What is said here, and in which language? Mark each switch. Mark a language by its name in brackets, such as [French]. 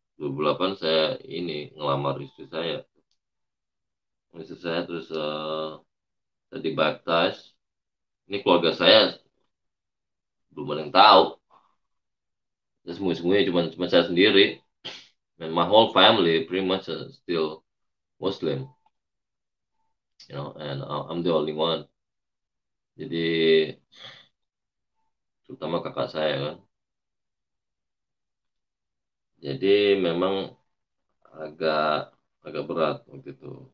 [Indonesian] 2008 saya ngelamar istri saya. Terus saya dibaptis. Ini keluarga saya belum ada yang tahu. Semuanya cuma saya sendiri. [English] And my whole family pretty much still Muslim, and I'm the only one. [Indonesian] Jadi terutama kakak saya kan. Jadi memang agak agak berat waktu itu.